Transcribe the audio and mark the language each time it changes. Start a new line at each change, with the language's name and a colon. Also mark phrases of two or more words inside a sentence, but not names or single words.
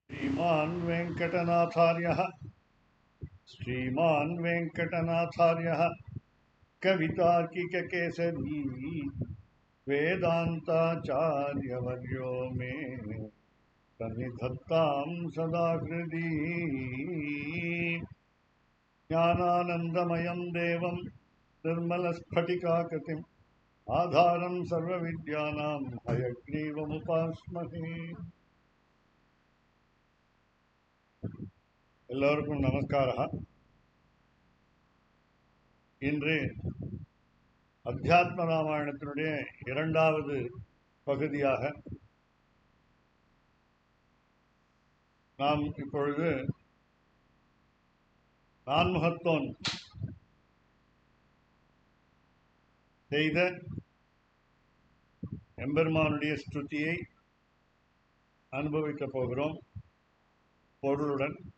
Sanskrit: श्रीमान् वेङ्कटनाथार्यः कवितार्किककेसरी वेदान्ताचार्यवर्यो मे सन्निधत्तां सदा हृदि ज्ञानानन्दमयं देवं निर्मलस्फटिकाकृतिम् आधारं सर्वविद्यानां हयग्रीवमुपास्महे.
Tamil: எல்லோருக்கும் நமஸ்காரः. இன்று அத்தியாத்ம ராமாயணத்தினுடைய இரண்டாவது பகுதியாக நாம் இப்பொழுது நான்முகத்தோன் செய்த எம்பெருமானுடைய ஸ்துதியை அனுபவிக்கப் போகிறோம் பொருளுடன்.